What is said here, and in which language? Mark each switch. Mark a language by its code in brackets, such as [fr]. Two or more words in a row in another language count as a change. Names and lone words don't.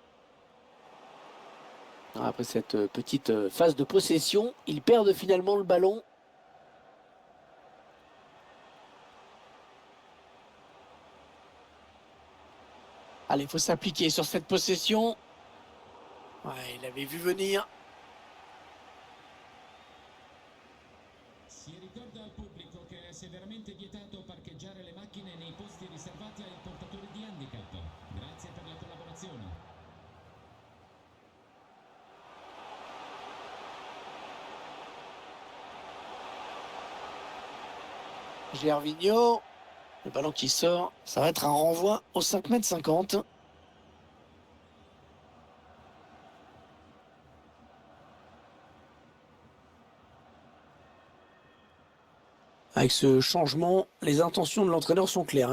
[fr] Après cette petite phase de possession, ils perdent finalement le ballon. Allez, il faut s'appliquer sur cette possession. Ouais, il avait vu venir. [it] Si ricorda al pubblico che è severamente vietato parcheggiare le macchine nei posti riservati ai portatori di handicap. Grazie per la collaborazione. [fr] Gervinho. Le ballon qui sort. Ça va être un renvoi au 5,50 m. Avec ce changement, les intentions de l'entraîneur sont claires, hein.